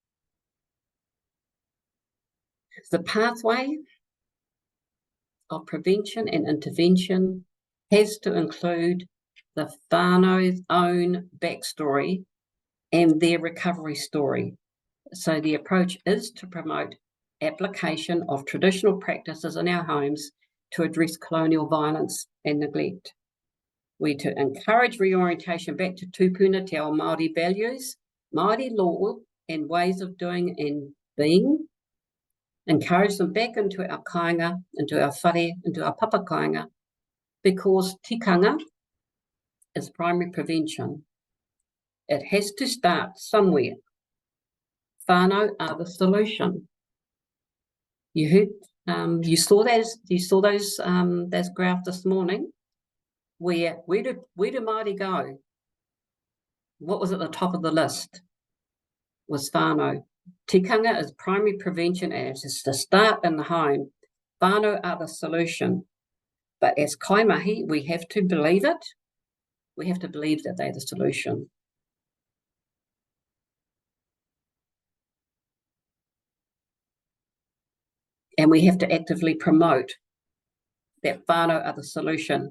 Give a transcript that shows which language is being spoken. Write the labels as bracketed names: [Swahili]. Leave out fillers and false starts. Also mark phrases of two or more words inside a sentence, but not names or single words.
[English] The pathway of prevention and intervention has to include the whānau's own backstory and their recovery story. So the approach is to promote application of traditional practices in our homes to address colonial violence and neglect. We to encourage reorientation back to [Māori] tupuna te ao Māori [English] values, Māori law and ways of doing and being, encourage them back into our kāinga, into our whare, into our [Māori] papa kāinga, [English] because tikanga is primary prevention. It has to start somewhere. Whānau are the solution. You heard, you saw those graph this morning. Where do Māori go? What was at the top of the list? Was whānau. Tikanga is primary prevention, and it's to start in the home. Whānau are the solution. But as kaimahi, we have to believe it. We have to believe that they're the solution. And we have to actively promote that whānau are the solution.